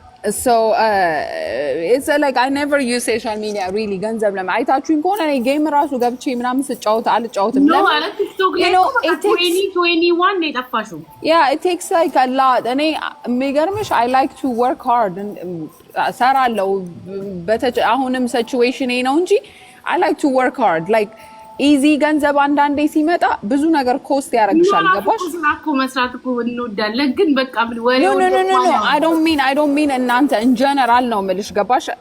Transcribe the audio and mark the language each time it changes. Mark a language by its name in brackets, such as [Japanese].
[English] so it's like I never use social media really [Amharic] ገንዘብ ለምን አይታችሁኝ ከሆነ እኔ ጌም ራሱ ገብቼ ምናምን ስጫወት አልጫወትም። no አለ ቲክቶክ ላይ 2021 ነው የጠፋሽው። [English] yeah it takes like a lot [Amharic] እኔ የሚገርምሽ [English] I like to work hard [Amharic] ሰራለው አሁንም ሲቹዌሽን ነው እንጂ [English] I like to work hard like ኢዚ [Amharic] ገንዘብ አንዳንዴ ሲመጣ ብዙ ነገር ኮስት ያደርግሻል። ገባሽ? ስራኮ መስራት እኮ እንወዳለን ግን በቃ ወሬው [English] no I don't mean [Amharic] እናንተ [English] in general [Amharic] ነው የምልሽ። ገባሽ?